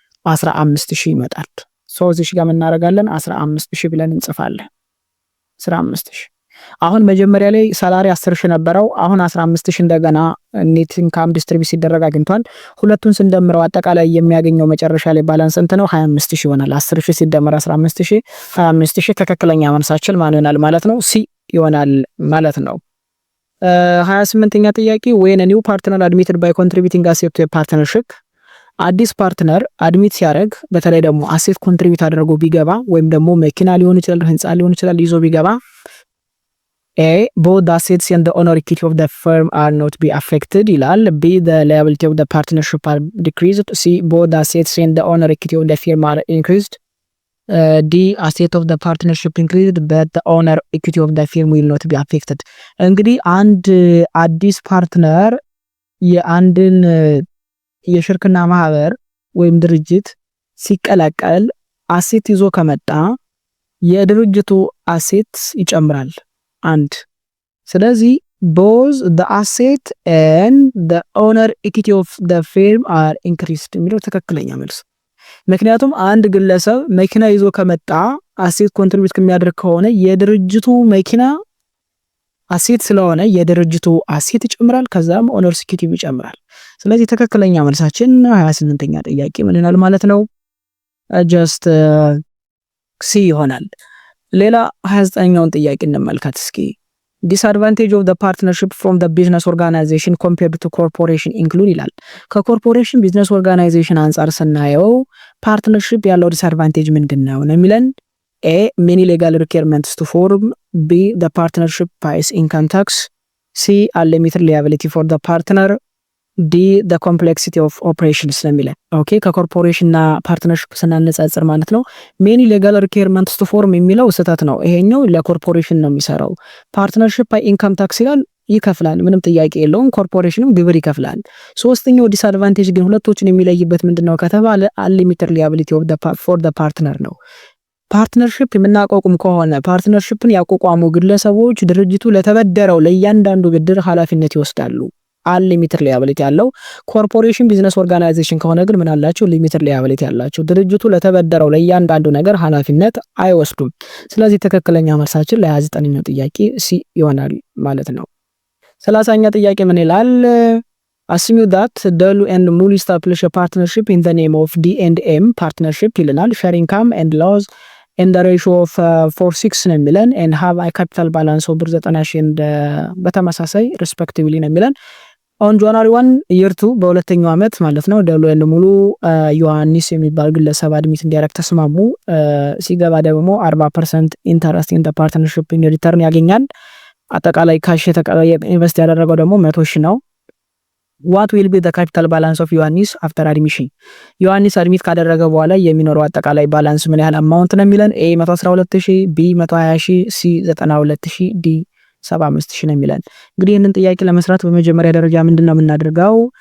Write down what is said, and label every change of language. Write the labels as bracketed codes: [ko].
[am] 15000 ይመጣል። እዚህ ጋር ምን እናደርጋለን? 15000 ብለን እንጽፋለን። 15000 አሁን መጀመሪያ ላይ ሳላሪ 10000 ነበረው። አሁን 15000 እንደገና ኔት ኢንካም ዲስትሪቢዩት ሲደረግ አግኝቷል። ሁለቱን ስንደምረው አጠቃላይ የሚያገኘው መጨረሻ ላይ ባላንስ እንት ነው 25000 ይሆናል። 10000 ሲደመር 15000 25000 ትክክለኛ መልሳችን ማን ይሆናል ማለት ነው? ሲ ይሆናል ማለት ነው። 28ኛ ጥያቄ [en] when a new partner admitted by contributing asset to a partnership [am] አዲስ ፓርትነር አድሚት ሲያደርግ በተለይ ደግሞ አሴት ኮንትሪቢዩት አድርጎ ቢገባ ወይም ደግሞ መኪና ሊሆን ይችላል፣ ህንጻ ሊሆን ይችላል ይዞ ቢገባ [en] A both the assets and the owner equity of the firm are not be affected [am] ይላል። [en] B the liability of the partnership are decreased. C both the assets and the owner equity of the firm are increased. D asset of the partnership increased but the owner equity of the firm will not be affected. [am] እንግዲህ አንድ አዲስ ፓርትነር የአንድን የሽርክና ማህበር ወይም ድርጅት ሲቀላቀል አሴት ይዞ ከመጣ የድርጅቱ አሴት ይጨምራል አንድ። ስለዚህ [en] both the asset and the owner equity of the firm are increased [am] የሚለው ትክክለኛ መልስ። ምክንያቱም አንድ ግለሰብ መኪና ይዞ ከመጣ አሴት ኮንትሪቢዩት ከሚያደርግ ከሆነ የድርጅቱ መኪና አሴት ስለሆነ የድርጅቱ አሴት ይጨምራል፣ ከዛም ኦነር ኢኩዊቲ ይጨምራል። ስለዚህ ትክክለኛ መልሳችን 28ኛ ጥያቄ ምን ይሆናል ማለት ነው? ጀስት ሲ ይሆናል። ሌላ 29ኛውን ጥያቄ እንመልከት እስኪ። ዲስአድቫንቴጅ ኦፍ ዘ ፓርትነርሺፕ ፍሮም ዘ ቢዝነስ ኦርጋናይዜሽን ኮምፔርድ ቱ ኮርፖሬሽን ኢንክሉድ ይላል። ከኮርፖሬሽን ቢዝነስ ኦርጋናይዜሽን አንጻር ስናየው ፓርትነርሺፕ ያለው ዲስአድቫንቴጅ ምንድነው ነው የሚለን? [en] A many legal requirements to form. B the partnership pays income tax. C unlimited liability for the partner. D the complexity of operations [am] ነው የሚለን። ኦኬ ከኮርፖሬሽን እና ፓርትነርሺፕ ስናነጻጽር ማለት ነው [en] many legal requirements to form [am] የሚለው ስህተት ነው። ይሄኛው ለኮርፖሬሽን ነው የሚሰራው። ፓርትነርሺፕ ፓይ ኢንካም ታክስ ይላል፣ ይከፍላል፣ ምንም ጥያቄ የለውም። ኮርፖሬሽንም ግብር ይከፍላል። ሶስተኛው ዲስአድቫንቴጅ ግን ሁለቶችን የሚለይበት ምንድነው ከተባለ [en] unlimited liability of the for the partner [am] ነው። ፓርትነርሺፕ የምናቋቁም ከሆነ ፓርትነርሺፕን ያቋቋሙ ግለሰቦች ድርጅቱ ለተበደረው ለእያንዳንዱ ብድር ኃላፊነት ይወስዳሉ። አንሊሚትድ ሊያቢሊቲ ያለው። ኮርፖሬሽን ቢዝነስ ኦርጋናይዜሽን ከሆነ ግን ምን አላቸው? ሊሚትድ ሊያቢሊቲ ያላቸው። ድርጅቱ ለተበደረው ለእያንዳንዱ ነገር ኃላፊነት አይወስዱም። ስለዚህ ትክክለኛ መልሳችን ለ29ኛው ጥያቄ ሲ ይሆናል ማለት ነው። 30ኛ ጥያቄ ምን ይላል? [en] Assume that Delu and Mulu establish a partnership in the name of D&M partnership [am] ይልናል። [en] share income and loss in the ratio of 4:6 [am] ነው የሚለን [en] and have a capital balance of 90,000 and [am] በተመሳሳይ [en] respectively ነው የሚለን on January 1 year 2 [am] በሁለተኛው ዓመት ማለት ነው። [en] ደሉ and ሙሉ ዮሐንስ [am] የሚባል ግለሰብ አድሚት እንዲያደርግ ተስማሙ። ሲገባ ደግሞ 40% ኢንተረስት [en] in the partnership in return [am] ያገኛል። አጠቃላይ ካሽ ኢንቨስት ያደረገው ደግሞ 100,000 ነው። [en] What will be the capital balance of ዮሐንስ after admission? [am] ዮሐንስ አድሚት ካደረገ በኋላ የሚኖረው አጠቃላይ ባላንስ ምን ያህል አማውንት ነው የሚለን? A 112,000 B 120,000 C 92,000 D 75,000 ነው የሚለን። እንግዲህ ይህንን ጥያቄ ለመስራት በመጀመሪያ ደረጃ ምንድነው የምናደርገው?